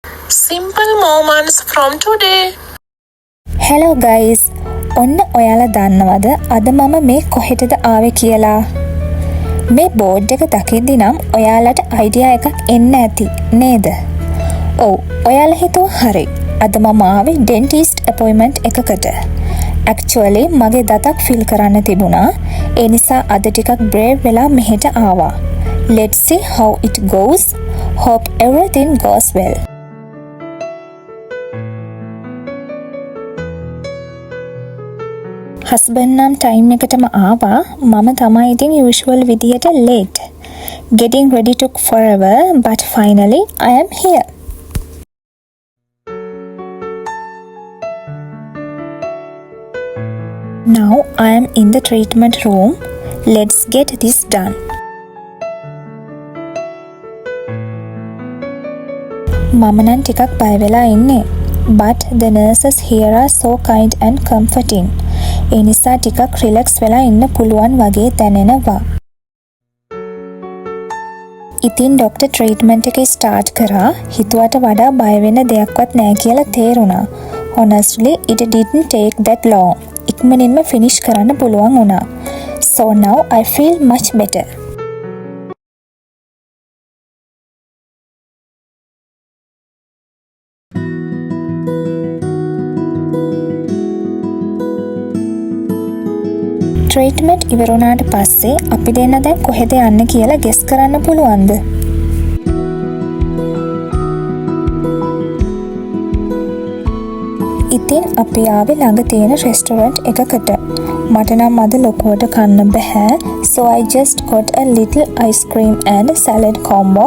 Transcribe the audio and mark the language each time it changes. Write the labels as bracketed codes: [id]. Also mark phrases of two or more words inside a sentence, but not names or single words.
[en] Simple moments from today. Hello guys. [si] ඔන්න ඔයාලා දන්නවද අද මම මේ කොහෙටද ආවේ කියලා? මේ බෝඩ් එක දකිද්දි නම් ඔයාලට අයිඩියා එකක් එන්න ඇති නේද? ඔව්, ඔයාලා හිතුවා හරි. අද මම ආවේ [en] dentist appointment [si] එකකට. Actually මගේ දතක් ෆිල් කරන්න තිබුණා. ඒ නිසා අද ටිකක් බ්‍රේව් වෙලා මෙහෙට ආවා. [en] Let's see how it goes. Hope everything goes well. [si] හස්බන්ඩ් නම් ටයිම් එකටම ආවා. මම තමයි ඉතින් usual විදියට late. [en] Getting ready took forever but finally I am here. Now I am in the treatment room. Let's get this done. [si] මම නම් ටිකක් බය වෙලා ඉන්නේ. [en] But the nurses here are so kind and comforting. [si] ඒ නිසා ටිකක් රිලැක්ස් වෙලා ඉන්න පුළුවන් වගේ දැනෙනවා. ඉතින් ડોක්ටර් ට්‍රීට්මන්ට් එක ස්ටාර්ට් කරා. හිතුවට වඩා බය වෙන්න දෙයක්වත් නැහැ කියලා තේරුණා. [en] Honestly, it didn't take that long. [si] ඉක්මනින්ම ෆිනිෂ් කරන්න පුළුවන් වුණා. [en] So now I feel much better. [si] ට්‍රීට්මන්ට් ඉවර වුණාට පස්සේ අපි දෙන්න දැන් කොහෙද යන්නේ කියලා ගෙස් කරන්න පුළුවන්ද? ඉතින් අපි ආවේ ළඟ තියෙන රෙස්ටොරන්ට් එකකට. මට නම් අද ලොකුවට කන්න බෑ. [en] So I just got a little ice cream and salad combo.